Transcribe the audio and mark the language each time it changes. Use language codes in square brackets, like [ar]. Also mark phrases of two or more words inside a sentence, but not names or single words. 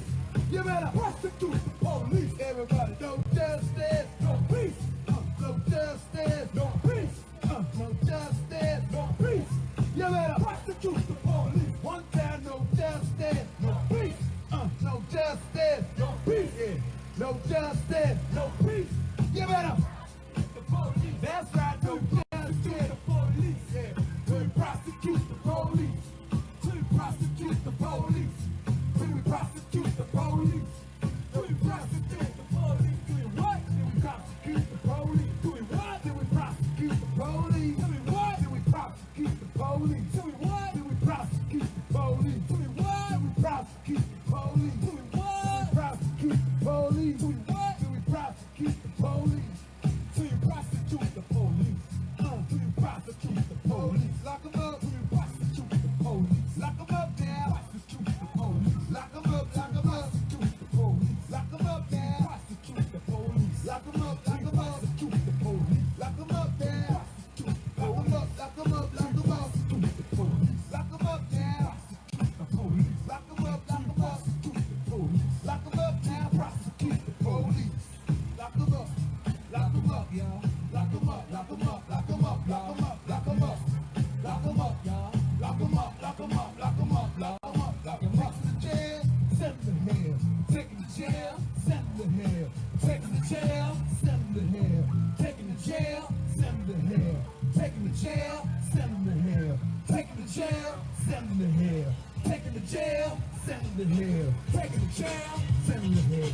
[en] You better prosecute the police. Everybody, no justice, no peace. No justice, no peace. No justice, no peace. You better prosecute the police. One time, no justice, no peace. No justice, no peace. Yeah. No justice, no peace. You better the police. That's right, no justice, the police. Yeah. To prosecute the police. To prosecute the police. To prosecute the police. To prosecute the police. Doing what? Did we prosecute the police? Doing what? Did we prosecute the police? Doing what? Did we prosecute the police? Doing what? Did we prosecute the police? Doing what? Did we prosecute the police? Doing what? Prosecute the police. Doing what? Did we prosecute the police? Do you prosecute the police? Do you prosecute the police? Lock 'em up. Do you prosecute the police? Lock 'em up now. Prosecute the police. Lock 'em up. Lock 'em up. Prosecute the police. Lock 'em up now. Prosecute the police. Lock 'em up. Lock 'em up. Prosecute the police. Lock 'em up now. Prosecute the police. Lock 'em up. Lock 'em up. Prosecute the police. Lock 'em up now. Prosecute the police. Lock 'em up. Lock 'em up. Prosecute the police. Lock 'em up now. Prosecute the police. Lock 'em up. Lock 'em up, y'all. Lock 'em up. Lock 'em up. Lock 'em up. Lock 'em up. Lock 'em up. Lock 'em up, y'all. Lock 'em up. Lock 'em up. Lock 'em up. Lock 'em up. Lock 'em up. Taking the jail, send them to hell. Taking the jail, send them to hell. Taking the jail, send them to hell. Taking the jail, send them to hell. Taking the jail, send them to hell. Taking the jail, send them to hell. Taking the jail, send them to hell. Taking the jail, send them to hell.